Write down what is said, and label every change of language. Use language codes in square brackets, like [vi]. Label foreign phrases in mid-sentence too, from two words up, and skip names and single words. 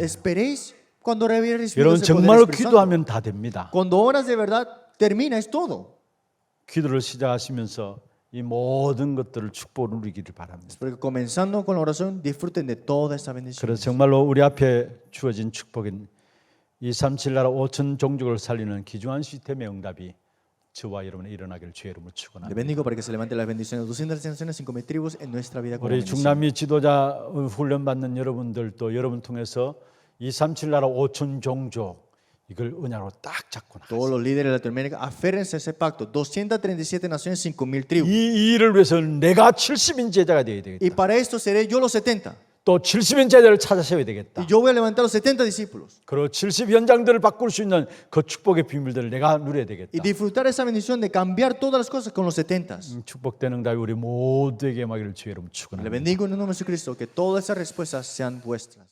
[es] Esperéis cuando revele el [ko] 여러분 [es] Espíritu [ko] 정말로 [es] Santo. [ko] 기도하면 다 됩니다. [es] Cuando oras de verdad, termina, es todo. [ko] 기도를 시작하시면서 이 모든 것들을 축복을 누리기를 바랍니다. [es] Porque comenzando con la oración, disfruten de toda esta bendición. [ko] 그래서 정말로 우리 앞에 주어진 축복인 237 나라 5천 종족을 살리는 귀중한 시스템의 응답이 저와 여러분의 일어나기를 주의 이름으로 [es] Le [ko] 축원합니다. [es] bendigo para que se levante las bendiciones de 200 naciones, 5,000 tribus en nuestra vida como [ko] 우리 [es] bendición. [ko] 중남미 지도자 훈련 받는 여러분들도 여러분 통해서 237 나라 5천 종족 이걸 은혜로 딱 잡고 나가세요. [es] Todos los líderes de Latinoamérica, aférrense a ese pacto. 237 naciones, 5,000 tribus. [ko] 이 일을 위해서 내가 70인 제자가 되어야 되겠다. [es] Y para esto seré yo los 70. [ko] 또 70인 제자를 찾아 세워야 되겠다. [es] Y yo voy a levantar los 70 discípulos. [ko] 그리고 70 현장들을 바꿀 수 있는 그 축복의 비밀들을 내가 누려야 되겠다. [es] Y disfrutar esa bendición de cambiar todas las cosas con los 70. [ko] 축복된 응답이 우리 모두에게 임하기를 주의 이름으로 [es] Le [ko] 축원합니다. [es] bendigo en el nombre de Jesucristo, que todas esas respuestas sean vuestras.